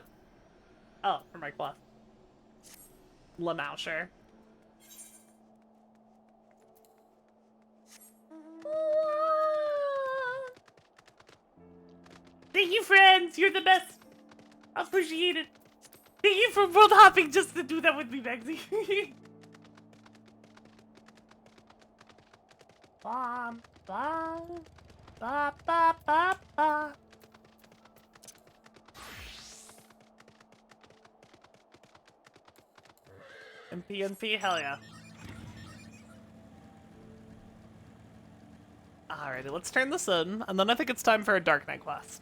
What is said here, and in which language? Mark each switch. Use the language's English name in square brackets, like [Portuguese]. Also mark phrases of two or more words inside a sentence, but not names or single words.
[English] Oh, for my quest. Lamoucher. Thank you, friends! You're the best! I appreciate it. Thank you for world hopping just to do that with me, Maxie. Bum, bum, ba, ba, ba, ba. MP, hell yeah. Alrighty, let's turn this in, and then I think it's time for a Dark Knight quest.